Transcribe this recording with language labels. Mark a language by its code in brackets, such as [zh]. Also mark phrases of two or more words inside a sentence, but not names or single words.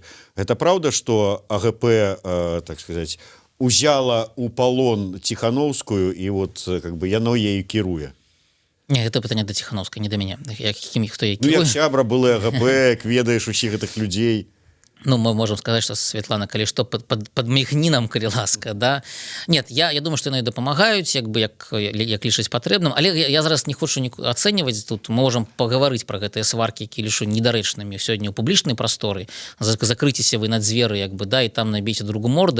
[be] Гэта праўда, што АГП, так сказаць, узяла у палон Ціхановскую, і [ru] вот как бы [be] яно ею кіруе? Не, гэта пытанне да Ціхановскай, не да мяне. Хто які? Ну, як сябра былы АГП, ведаеш усіх гэтых людзей. Ну, [ru] мы можем сказать, что [be] Светлана, калі што, подмігні нам, калі ласка, да? Нет, я думаю, што яны дапамагаюць, як лічаць патрэбным, але я зараз не хочу ацэньваць тут, [ru] мы можем [be] пагаварыць пра гэтыя сваркі, які лічу недарэчнымі сёння ў публічнай прасторы, закрыцеся вы на дзверы, да, і там набейце другу морду,